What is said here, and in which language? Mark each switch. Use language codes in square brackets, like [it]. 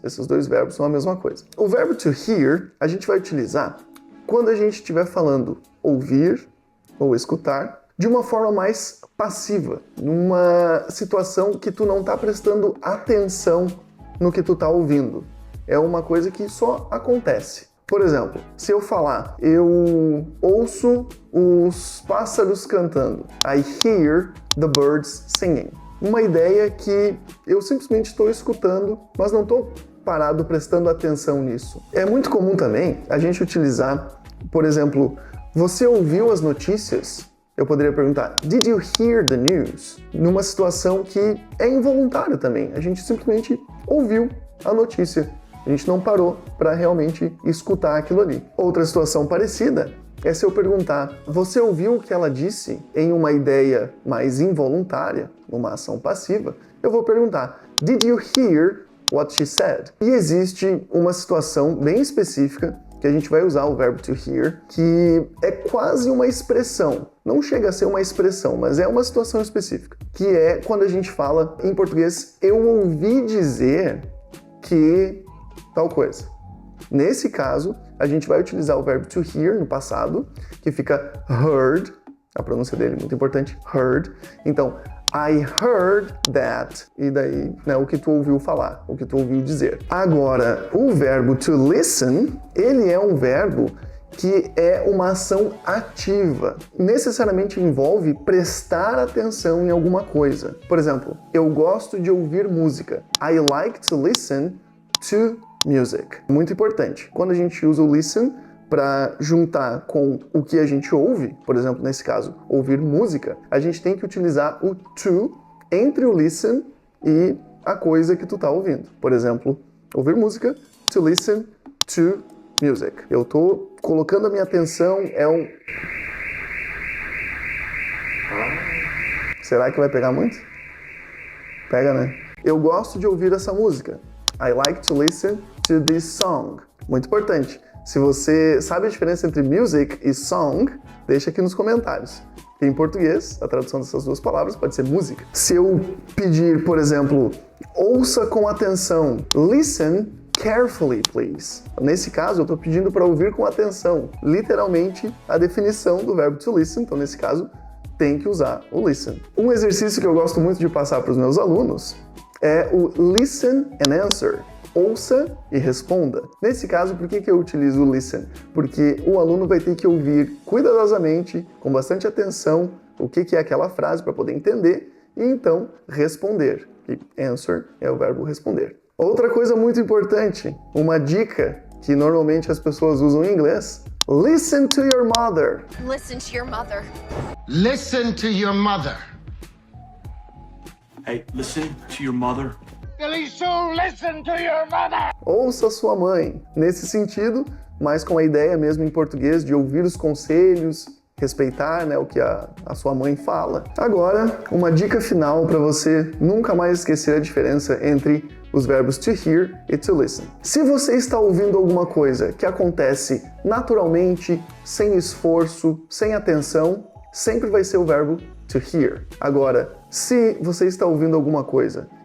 [pt] Esses dois verbos são a mesma coisa. O verbo to hear, a gente vai utilizar quando a gente estiver falando ouvir ou escutar de uma forma mais passiva, numa situação que tu não está prestando atenção no que tu está ouvindo. É uma coisa que só acontece. Por exemplo, se eu falar, eu ouço os pássaros cantando. [en] I hear the birds singing. [pt] Uma ideia que eu simplesmente estou escutando, mas não estou parado prestando atenção nisso. É muito comum também a gente utilizar, por exemplo, você ouviu as notícias? Eu poderia perguntar, [en] did you hear the news? [pt] Numa situação que é involuntário também. A gente simplesmente ouviu a notícia. A gente não parou para realmente escutar aquilo ali. Outra situação parecida é se eu perguntar, você ouviu o que ela disse em uma ideia mais involuntária, numa ação passiva? Eu vou perguntar, [en] did you hear what she said? [pt] E existe uma situação bem específica que a gente vai usar o verbo to hear, que é quase uma expressão. Não chega a ser uma expressão, mas é uma situação específica. Que é quando a gente fala, em português, eu ouvi dizer que tal coisa. Nesse caso, a gente vai utilizar o verbo to hear no passado, que fica heard, a pronúncia dele é muito importante, heard. Então, [en] I heard that, [pt] e daí, o que tu ouviu falar, o que tu ouviu dizer. Agora, o verbo to listen, ele é um verbo que é uma ação ativa. Necessariamente envolve prestar atenção em alguma coisa. Por exemplo, eu gosto de ouvir música. [en] I like to listen to music. [pt] Muito importante. Quando a gente usa o listen para juntar com o que a gente ouve, por exemplo, nesse caso, ouvir música, a gente tem que utilizar o to entre o listen e a coisa que tu tá ouvindo. Por exemplo, ouvir música, [en] to listen to music. [pt] Eu tô colocando a minha atenção, Será que vai pegar muito? Pega, né? Eu gosto de ouvir essa música. [en] I like to listen to this song. [pt] Muito importante. Se você sabe a diferença entre music e song, deixa aqui nos comentários. Em português, a tradução dessas duas palavras pode ser música. Se eu pedir, por exemplo, ouça com atenção, [en] listen carefully, please. [pt] Nesse caso, eu estou pedindo para ouvir com atenção. Literalmente, a definição do verbo to listen. Então, nesse caso, tem que usar o listen. Um exercício que eu gosto muito de passar para os meus alunos é o [en] listen and answer. [pt] Ouça e responda. Nesse caso, por que eu utilizo o listen? Porque o aluno vai ter que ouvir cuidadosamente, com bastante atenção, o que é aquela frase para poder entender e então responder. E answer é o verbo responder. Outra coisa muito importante, uma dica que normalmente as pessoas usam em inglês: [en] listen to your mother. Listen to your mother. Listen to your mother. Hey, listen to your mother. Billy Sue, listen to your mother. [pt] Ouça sua mãe. Nesse sentido, mas com a ideia mesmo em português de ouvir os conselhos, respeitar, o que a sua mãe fala. Agora, uma dica final para você nunca mais esquecer a diferença entre os verbos to hear e to listen. Se você está ouvindo alguma coisa que acontece naturalmente, sem esforço, sem atenção, sempre vai ser o verbo to hear. Agora, se você está ouvindo alguma coisa